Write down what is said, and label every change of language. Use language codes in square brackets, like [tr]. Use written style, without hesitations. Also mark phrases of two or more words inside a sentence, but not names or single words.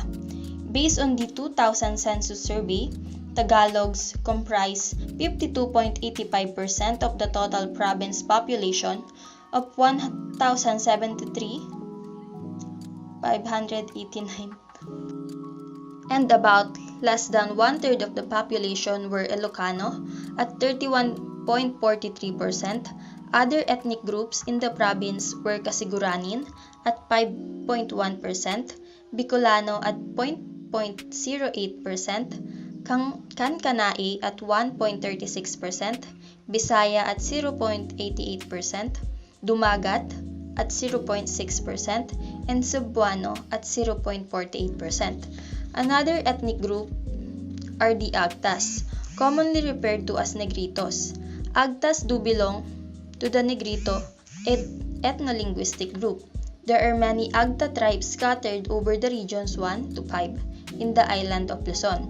[en] Based on the 2000 census survey, Tagalogs comprise 52.85% of the total province population of 1,073,589. And about less than one-third of the population were Ilocano at 31.43%. Other ethnic groups in the province were Casiguranin at 5.1%, Bicolano at 0.08%, Kankanae at 1.36%, Bisaya at 0.88%, Dumagat at 0.6%, and Cebuano at 0.48%. Another ethnic group are the Agtas, commonly referred to as Negritos. Agtas do belong to the Negrito ethno-linguistic group. There are many Agta tribes scattered over the regions 1 to 5 in the island of Luzon.